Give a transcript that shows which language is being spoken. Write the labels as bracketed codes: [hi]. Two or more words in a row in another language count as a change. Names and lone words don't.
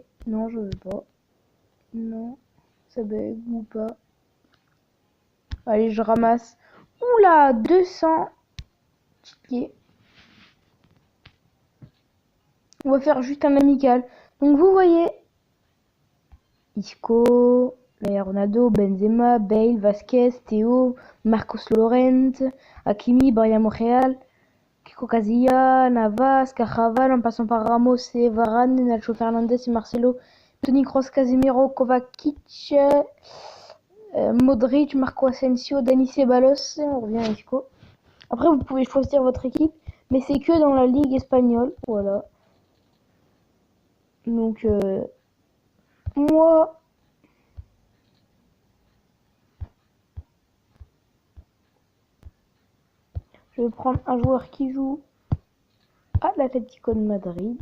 [fr] Non, je veux pas. Non, ça bug ou pas. Allez, je ramasse. Oula, 200 tickets. On va faire juste un amical. Donc vous voyez, Isco, Ronaldo, Benzema, Bale, Vasquez, Theo, Marcos Llorente, Hakimi, Brian Monreal, Kiko Casilla, Navas, Carvajal, en passant par Ramos et Varane, Nacho Fernandez et Marcelo, Toni Kroos, Casemiro, Kovacic, Modric, Marco Asensio, Dani Ceballos. On revient à Isco. Après, vous pouvez choisir votre équipe, mais c'est que dans la Ligue espagnole. Voilà. Donc, moi, je vais prendre un joueur qui joue à l'Atlético de Madrid.